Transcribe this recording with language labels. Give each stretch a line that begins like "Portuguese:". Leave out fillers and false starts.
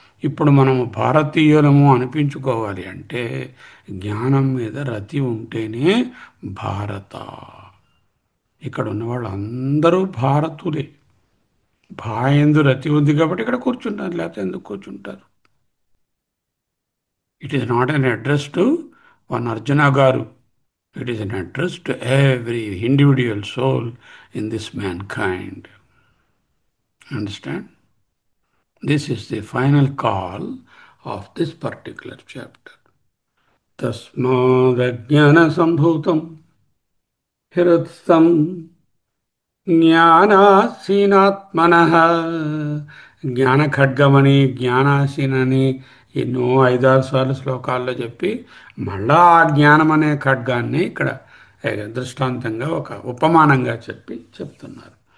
Telugu: ఇప్పుడు మనము భారతీయులము అనిపించుకోవాలి అంటే జ్ఞానం మీద రతి ఉంటేనే భారత. ఇక్కడ ఉన్న వాళ్ళు అందరూ భారతులే. భాయందు రతి ఉంది కాబట్టి ఇక్కడ కూర్చుంటారు, లేకపోతే ఎందుకు కూర్చుంటారు?
English: It is not an address to one Arjuna garu. It is an address to every individual soul in this mankind. Understand? This is the final call of this particular chapter.
Sanskrit: Tasmadajnana sambhutam hiratsam జ్ఞానాసీనాత్మనః.
Telugu: జ్ఞాన ఖడ్గమని, జ్ఞానాసీనని ఎన్నో 5-6 సార్లు శ్లోకాల్లో చెప్పి మళ్ళా ఆ జ్ఞానం అనే ఖడ్గాన్ని ఇక్కడ దృష్టాంతంగా ఒక ఉపమానంగా చెప్పి చెప్తున్నారు.